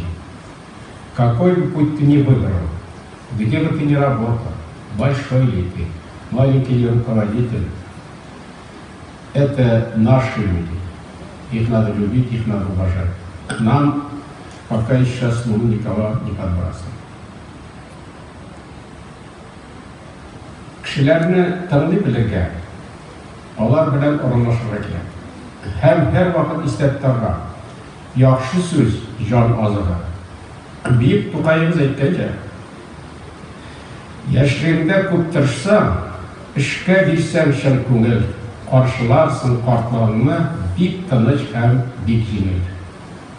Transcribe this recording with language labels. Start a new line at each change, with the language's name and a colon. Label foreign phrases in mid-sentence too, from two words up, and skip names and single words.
Russian: Какой бы путь ты ни выбрал, где бы ты ни работал, большой ли ты, маленький ли руководитель, это наши люди. Их надо любить, их надо уважать. Нам пока еще слово никого не подбрасываем.
Tatar: Кешеләрне тыңлый белергә, алар белән урынлашырга кирәк. Һәм һәр вакыт истә торырга. Яхшы сүз җан азыгы. Бөек Тукайыбыз әйткәнчә, яшьлегеңдә күп тырышсаң, эшкә бирсәң чын күңел, каршыларсың картлыгыңны бик тыныч һәм бик җиңел.